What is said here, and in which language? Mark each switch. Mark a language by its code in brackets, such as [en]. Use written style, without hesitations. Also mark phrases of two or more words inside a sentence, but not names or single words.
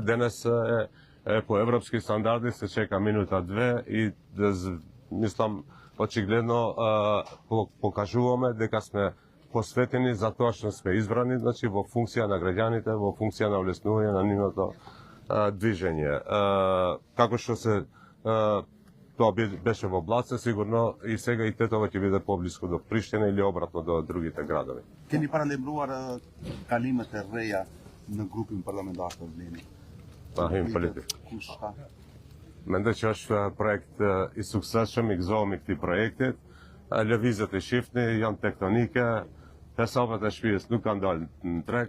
[mk] Денес по европски стандарди се чека минута 2 и мислам очигледно покажуваме дека сме посветени за тоа што сме избрани, значи во функција на граѓаните, во функција на улеснување на нивното движење. Како што се тоа беше во Блаце, сигурно и сега и Тетова ќе биде поблиску до Приштина или обратно до другите градови. [sq] Keni paralajmëruar kalimet e rreja në grupin parlamentar të Vlenit? Him politik. Kush ka? Mendoj që është projekt i suksesshëm, i gëzohemi këtij projektit. Lëvizjet e shifni janë tektonike, hesabet e shtëpisë nuk kanë dalë në treg.